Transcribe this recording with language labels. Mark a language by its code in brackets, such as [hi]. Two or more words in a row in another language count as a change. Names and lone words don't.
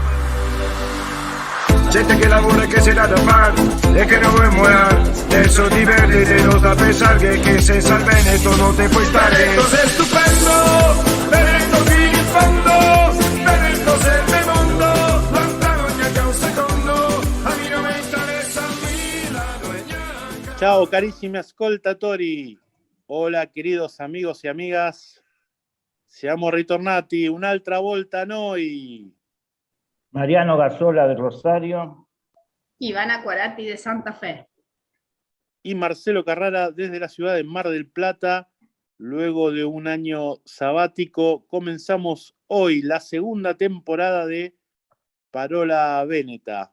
[it] Gente che lavora e che se da da far e che non vuoi muoia, adesso divertiti, non sta a pensare che senza il Veneto non te puoi stare. Veneto sei stupendo, Veneto fino in fondo, Veneto sei il mio mondo, lontano neanche un secondo, a me non mi interessa Milano e neanche. Ciao carissimi ascoltatori, [es] hola queridos amigos e amigas, [it] siamo ritornati un'altra volta noi. [es] Mariano Gazzola de Rosario. Ivana Cuarati de Santa Fe. Y Marcelo Carrara desde la ciudad de Mar del Plata. Luego de un año sabático, comenzamos hoy la segunda temporada de Parola Veneta.